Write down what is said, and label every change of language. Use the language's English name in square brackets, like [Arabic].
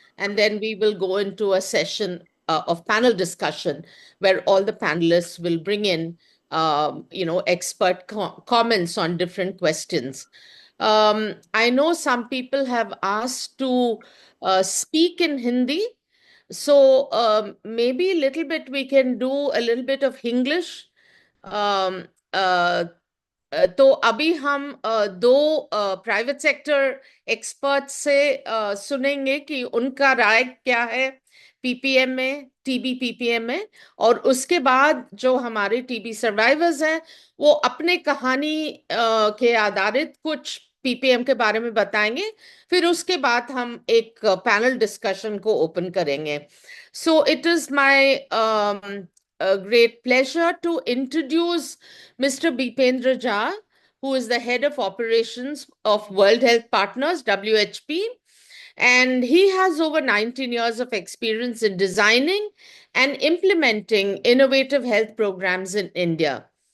[English] And then we will go into a session of panel discussion where all the panelists will bring in, expert comments on different questions. I know some people have asked to speak in Hindi. So maybe a little bit we can do a little bit of English. [Hindi] Um, uh, तो अभी हम दो private sector expert से सुनेंगे कि उनका राय क्या है पीपीएम में, टीबी पीपीएम में, और उसके बाद जो हमारे टीबी सर्वाइवर्स हैं वो अपने कहानी के आधारित कुछ पीपीएम के बारे में बताएंगे। फिर उसके बाद हम एक पैनल डिस्कशन को ओपन करेंगे। So it is my [English] a great pleasure to introduce Mr. Bipendra Jha, who is the head of operations of World Health Partners, WHP. And he has over 19 years of experience in designing and implementing innovative health programs in India.